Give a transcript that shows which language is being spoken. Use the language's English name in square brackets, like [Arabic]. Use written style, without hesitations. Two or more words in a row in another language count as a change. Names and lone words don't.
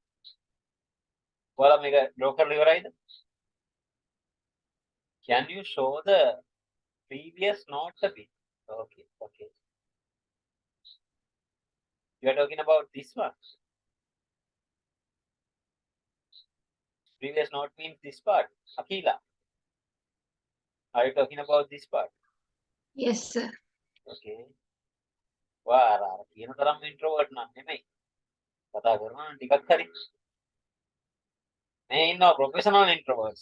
[Sinhala] ඔයාලා මේක draw කරලා ඉවරයිද? [English] Can you show the previous note a bit? Okay, okay. You are talking about this one. Previous note means this part. Akila, are you talking about this part? Yes, sir. [Sinhala] Okay. ඔයා අර කියන තරම් introvert නම් නෙමෙයි. කතා කරනවා නම් ටිකක් හරි. මේ ඉන්නවා [English] professional introverts.